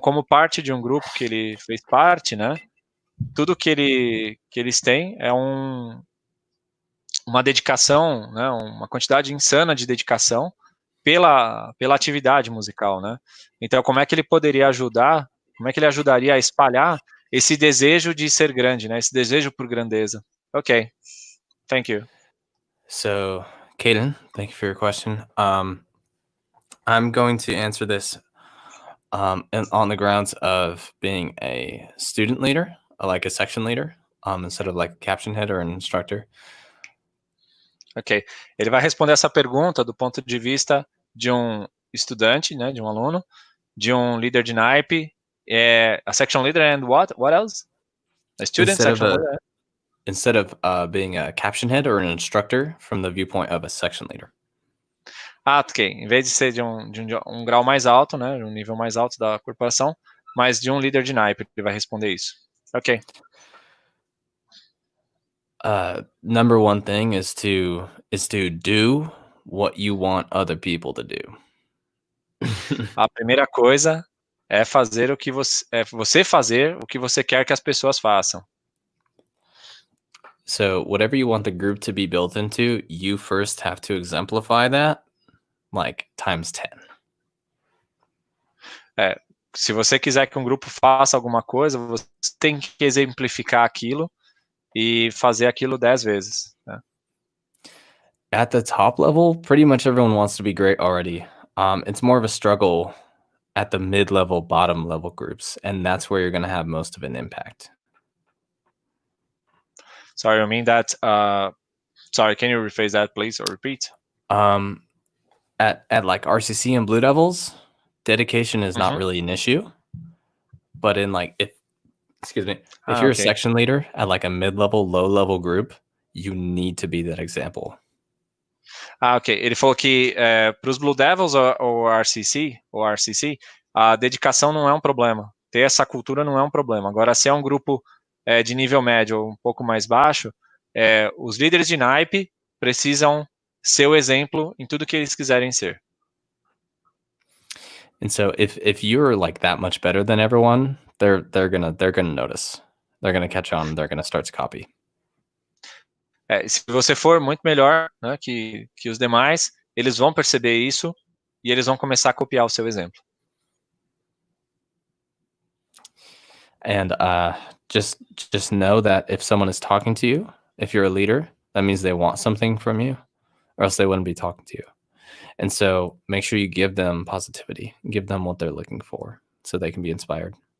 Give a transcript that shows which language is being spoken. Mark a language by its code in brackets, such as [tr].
[pt] Como parte de um grupo que ele fez parte, né? Tudo que eles têm é uma dedicação, né? Uma quantidade insana de dedicação pela atividade musical, né? Então, como é que ele poderia ajudar? Como é que ele ajudaria a espalhar esse desejo de ser grande, né? Esse desejo por grandeza. [en] Ok, thank you. So, Caden, thank you for your question. I'm going to answer this on the grounds of being a student leader, like a section leader, instead of like a caption head or an instructor. [pt] Ok, ele vai responder essa pergunta do ponto de vista de um estudante, né, de um aluno, de um líder de naipe, [en] a section leader and what else? A student section leader. Instead of being a caption head or an instructor from the viewpoint of a section leader. [pt] Ok, em vez de ser de um grau mais alto, né, um nível mais alto da corporação, mas de um líder de naipe, ele vai responder isso. Ok. [en] Number one thing is to do what you want other people to do. [pt] A primeira coisa é fazer você fazer o que você quer que as pessoas façam. [en] So whatever you want the group to be built into, you first have to exemplify that, like times 10. [pt] Se você quiser que um grupo faça alguma coisa, você tem que exemplificar aquilo e fazer aquilo 10 vezes. Né? [en] At the top level, pretty much everyone wants to be great already. It's more of a struggle at the mid-level, bottom-level groups, and that's where you're going to have most of an impact. Sorry, I mean that. Sorry, can you rephrase that, please, or repeat? At like RCC and BlueDevils, dedication is not really an issue. But in like if you're a section leader at like a mid-level, low-level group, you need to be that example. Ok. [pt] Ele falou que para os BlueDevils ou RCC, a dedicação não é um problema. Ter essa cultura não é um problema. Agora, se é um grupo de nível médio ou um pouco mais baixo, os líderes de naipe precisam ser o exemplo em tudo que eles quiserem ser. [en] And so if you're like that much better than everyone, they're gonna notice. They're gonna catch on. They're gonna start to copy. [pt] Se você for muito melhor, né, que os demais, eles vão perceber isso e eles vão começar a copiar o seu exemplo. [en] And just know that if someone is talking to you, if you're a leader, that means they want something from you, or else they wouldn't be talking to you. And so make sure you give them positivity, give them what they're looking for so they can be inspired.